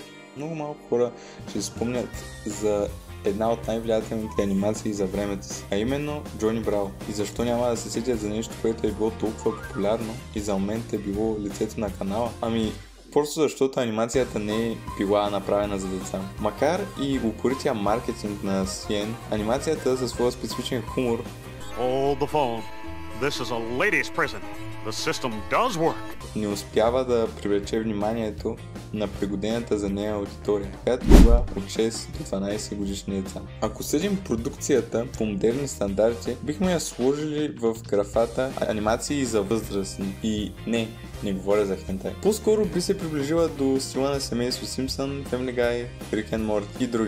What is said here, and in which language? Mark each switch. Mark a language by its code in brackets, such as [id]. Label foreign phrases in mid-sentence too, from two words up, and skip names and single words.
[bg] Много малко хора ще спомнят за една от най-влиятелните анимации за времето си, а именно Джони Браво. И защо няма да се сетят за нещо, което е било толкова популярно и за момент е било лицето на канала? Просто защото анимацията не е била направена за деца. Макар и упорития маркетинг на CN, анимацията със своя специфичен хумор [en] Hold the phone. This is a ladies' prison. The system does work. [bg] не успява да привлече вниманието на пригодената за нея аудитория, която била от 6 до 12 годишни деца. Ако съдим продукцията по модерни стандарти, бихме я сложили в графата анимации за възрастни. И не говоря за хентай. По-скоро би се приближила до стила на семейство Симпсън, Family Guy, Rick and Morty и други.